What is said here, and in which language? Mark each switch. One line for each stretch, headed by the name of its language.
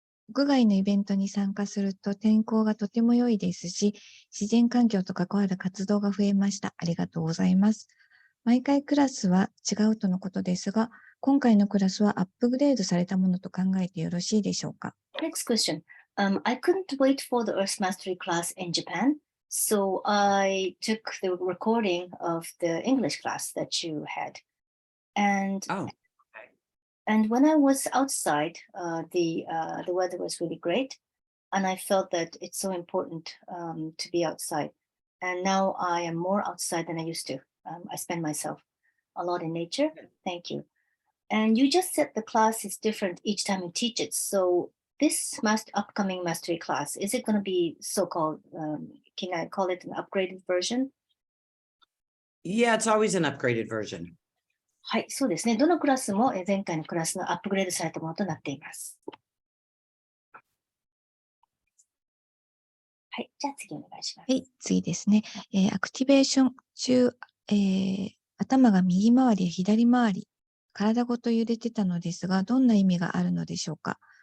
Japanese: 屋外のイベントに参加すると天候がとても良いですし、自然環境と関わる活動が増えました。ありがとうございます。毎回クラスは違うとのことですが、今回のクラスはアップグレードされたものと考えてよろしいでしょうか？
English: Next question. I couldn't wait for the Earth Mastery class in Japan, so I took the recording of the English class that you had. And when I was outside, the weather was really great, and I felt that it's so important to be outside. And now I am more outside than I used to. I spend myself a lot in nature. Thank you. And you just said the class is different each time you teach it. So this upcoming mastery class, is it going to be so-called, can I call it an upgraded version? Yeah, it's always an upgraded version.
Japanese: はい、そうですね。どのクラスも前回のクラスのアップグレードされたものとなっています。はい、じゃあ次お願いします。はい、次ですね。アクティベーション中、頭が右回りや左回り、体ごと揺れてたのですが、どんな意味があるのでしょうか。